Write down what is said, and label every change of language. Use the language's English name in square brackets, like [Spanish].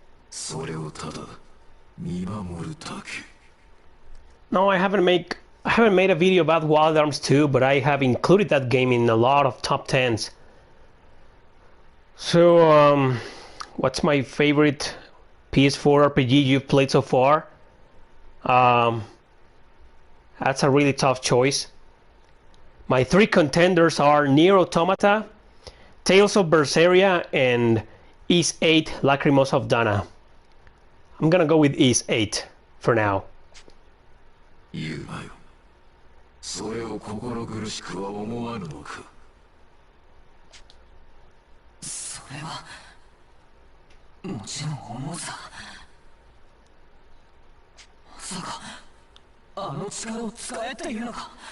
[Japanese] それをただ見守るだけ。 [English] No, I haven't made a video about Wild Arms 2, but I have included that game in a lot of top 10s. So, what's my favorite PS4 RPG you've played so far? That's a really tough choice. My three contenders are Nier Automata, Tales of Berseria, and Ys 8 Lacrimosa of Dana. I'm gonna go with Ys 8 for now. [Japanese] 言うなよ。それを心苦しくは思わぬのか。それはもちろん思うさ。まさかあの力を使えっていうのか。